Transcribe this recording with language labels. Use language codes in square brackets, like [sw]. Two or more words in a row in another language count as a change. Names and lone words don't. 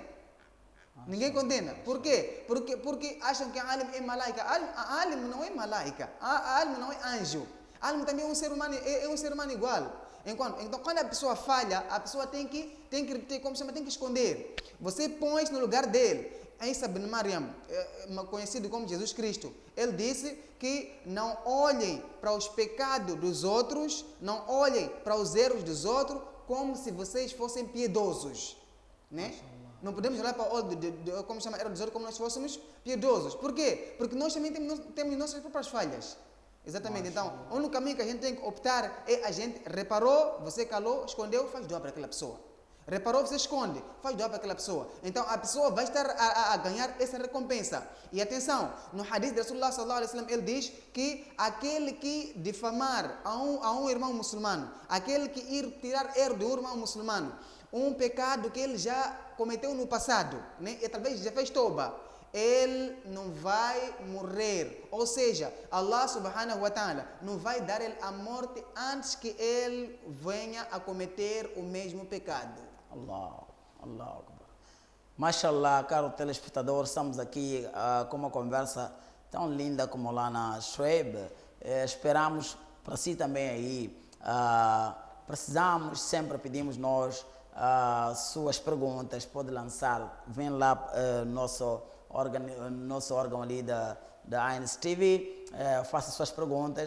[pt] Ninguém condena. Por quê? Porque acham que a alim é malaica. A alim não é malaica. A alim não é anjo. A alim também é um ser humano igual. Então, quando a pessoa falha, a pessoa tem que esconder. Você põe-se no lugar dele. Isa ibn Maryam, conhecido como Jesus Cristo, ele disse que não olhem para os pecados dos outros, não olhem para os erros dos outros como se vocês fossem piedosos, né? Não podemos olhar para o erro dos outros como nós fôssemos piedosos. Por quê? Porque nós também temos nossas próprias falhas. Exatamente. Então, o único caminho que a gente tem que optar é a gente reparou, você calou, escondeu, faz doar para aquela pessoa. Reparou, você esconde, faz doar para aquela pessoa. Então, a pessoa vai estar a ganhar essa recompensa. E atenção, no hadith de [ar] رسول الله صلى الله عليه وسلم, [pt] ele diz que aquele que difamar a um irmão muçulmano, aquele que ir tirar erro de um irmão muçulmano, um pecado que ele já cometeu no passado, né? E talvez já fez toba, ele não vai morrer. Ou seja, [ar] الله سبحانه وتعالى [pt] não vai dar ele a morte antes que ele venha a cometer o mesmo pecado. [ar] الله أكبر. [pt] Mashallah, caro telespectador, estamos aqui com uma conversa tão linda como lá na Shoaib. Esperamos para si também aí. Precisamos, sempre pedimos nós suas perguntas, pode lançar, vem lá nosso órgão ali da ANS TV, faça suas perguntas.